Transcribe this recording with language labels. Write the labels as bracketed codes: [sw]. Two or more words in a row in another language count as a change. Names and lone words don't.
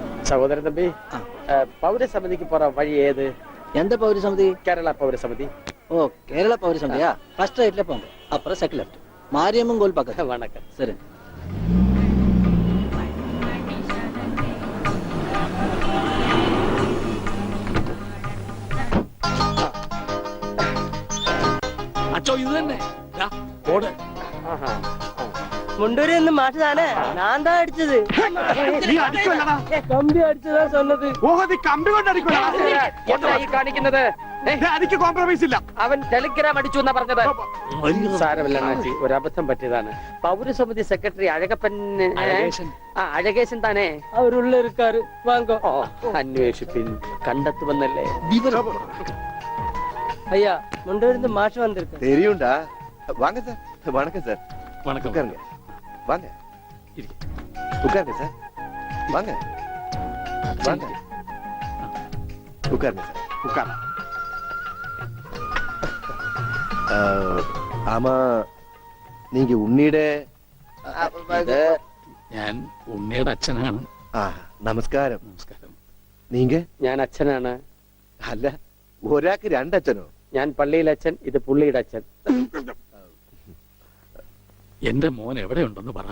[ml] സഹോദരൻ തമ്പി പൗരസമിതിക്ക് പോറ വഴി ഏത്? [ta] எந்த பௌரி சமிதி? [ml] കേരള പൗരസമിതി. [ta] ஓ கேரளா பௌரி சமிதியா? [en] first rightல [ta] போங்க, அப்புறம் [en] second left, [ta] மாரியம்மன் கோயில் பக்கத்துல. വണക്കം. சரி. [ml] അച്ചോ ഇത് തന്നെ ദാ, ഓട്. [ta] முண்டூரி இருந்து மாட்டுதானே? நான் தான் அடிச்சது. [ml] നീ അടിക്കുമല്ലടാ. [ta] கம்பி அடிச்சதா சொன்னது. [ml] ഓഹോ നീ കമ്പി കൊണ്ട് അടിക്കുമല്ലടാ. എന്താ ഈ കാണിക്കുന്നത്? എനിക്ക് കോംപ്രമൈസ് ഇല്ല. അവൻ ടെലിഗ്രാം അടിച്ചു എന്നാ പറഞ്ഞത്. സാരമില്ല അണ്ണാച്ചി, ഒരു അബദ്ധം പറ്റിയതാണ്. പൗരസമിതി സെക്രട്ടറി അഴകപ്പൻ അഴകേശൻ താനേ [ta] அவருள்ள இருக்காரு, வாங்க. [ml] ഓ അന്വേഷിപ്പിൻ, കണ്ടെത്തുമെന്നല്ലേ? [ta] ஐயா, முண்டூரி இருந்து மாட்டு வந்திருக்கு. தெரியும்டா. வாங்க சார். வணக்கம் சார். വണക്കം. உட்காருங்க. வாங்க. இருக்கு. உட்காருங்க சார். வாங்க. வாங்க. உட்காருங்க சார். ഉക്കാറ. ஆமா, நீங்க உன்னிയുടെ [ml] ഞാൻ ഉണ്ണിയുടെ അച്ഛനാണ്. നമസ്കാരം. നമസ്കാരം. [ta] നീങ്ക? [ml] ഞാൻ അച്ഛനാണ്. അല്ല, ഒരാൾക്ക് രണ്ടച്ഛനോ? ഞാൻ പള്ളിയിലെ അച്ഛൻ, ഇത് പുള്ളിയുടെ അച്ഛൻ. എന്റെ മോൻ എവിടെയുണ്ടെന്ന് പറ.